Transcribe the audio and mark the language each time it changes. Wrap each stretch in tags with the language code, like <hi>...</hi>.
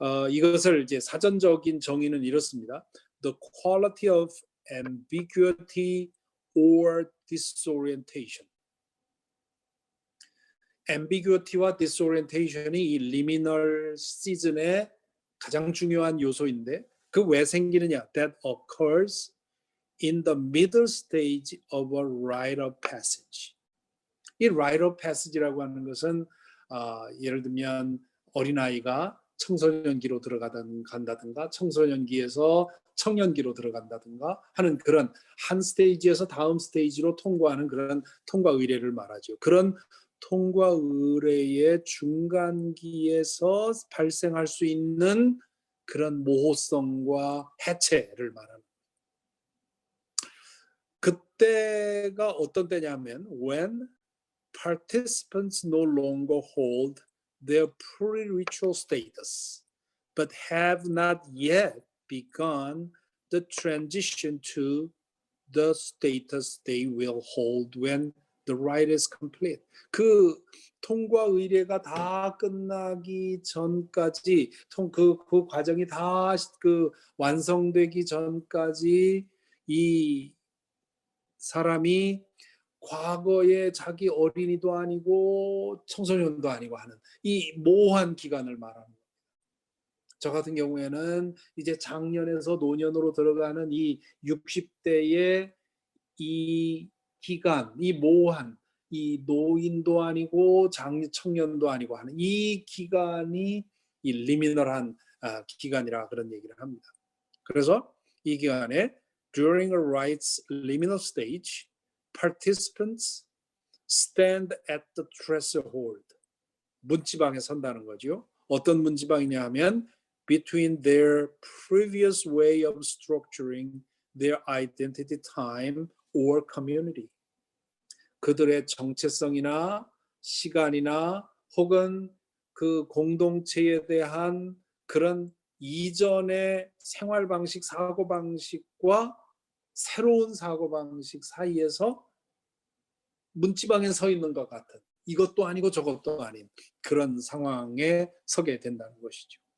<ko>이것을 이제 사전적인 정의는 이렇습니다.</ko> <en>The quality of ambiguity or disorientation.</en> <ko>ambiguity와 disorientation이 이 liminal season의 가장 중요한 요소인데, 그 왜 생기느냐?</ko> <en>That occurs in the middle stage of a rite of passage.</en> <ko>이 rite of passage라고 하는 것은 예를 들면 어린아이가 청소년기로 간다든가 청소년기에서 청년기로 들어간다든가 하는 그런 한 스테이지에서 다음 스테이지로 통과하는 그런 통과 의례를 말하죠. 그런 통과 의례의 중간기에서 발생할 수 있는 그런 모호성과 해체를 말하는, 그때가 어떤 때냐면</ko> <en>when participants no longer hold their pre-ritual status but have not yet begun the transition to the status they will hold when the rite is complete.</en> <ko>그 통과 의례가 다 끝나기 전까지, 그 과정이 다 완성되기 전까지 이 사람이 과거에 자기 어린이도 아니고 청소년도 아니고 하는 이 모호한 기간을 말하는 겁니다. 저 같은 경우에는 이제 장년에서 노년으로 들어가는 이 60대의 이 기간, 이 모호한, 이 노인도 아니고 청년도 아니고 하는 이 기간이 이 리미널한 기간이라 그런 얘기를 합니다. 그래서 이 기간에</ko> <en>during a rite's liminal stage, participants stand at the threshold.</en> <ko>문지방에 선다는 거죠. 어떤 문지방이냐 하면</ko> <en>between their previous way of structuring their identity, time or community.</en> <ko>그들의 정체성이나 시간이나 혹은 그 공동체에 대한 그런 이전의 생활 방식, 사고 방식과 새로운 사고 방식 사이에서 문지방에 서 있는 것 같은, 이것도 아니고 저것도 아닌 그런 상황에 서게 된다는 것이죠.</ko>